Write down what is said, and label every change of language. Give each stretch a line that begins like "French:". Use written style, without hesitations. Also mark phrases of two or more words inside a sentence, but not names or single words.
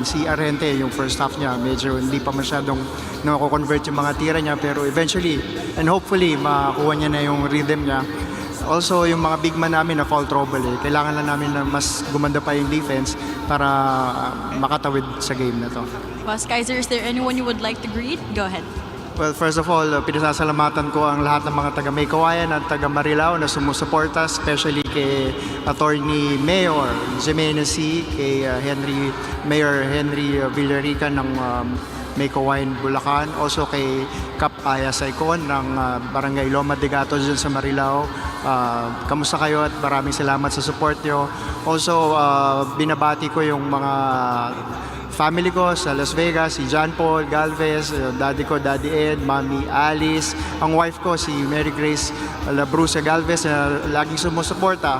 Filipino: Si Arente, yung
English: first half
Filipino: niya, medyo hindi pa masyadong na-convert yung mga tira niya. Pero eventually,
English: and hopefully,
Filipino: makuha niya na yung rhythm niya. Also, yung mga
English: big man
Filipino: namin na
English: fall trouble,
Filipino: kailangan lang namin na mas gumanda pa yung defense para makatawid sa game na to.
English: Boss Kaiser, is there anyone you would like to greet? Go ahead. Well, first of all,
Filipino: pinasasalamatan ko ang lahat ng mga taga Meycauayan at taga Marilao na sumusuporta, especially kay Attorney Mayor Jimenez, kay Mayor Henry Villarica ng Meycauayan, Bulacan. Also kay Cap Aya Saicon ng Barangay Loma de Gatos dyan sa Marilao. Kamusta kayo at maraming salamat sa support nyo. Also, binabati ko yung mga family ko sa Las Vegas, si John Paul Galvez, daddy ko, Daddy Ed, Mami Alice, ang wife ko si Mary Grace Labrusa Galvez na laging sumusuporta.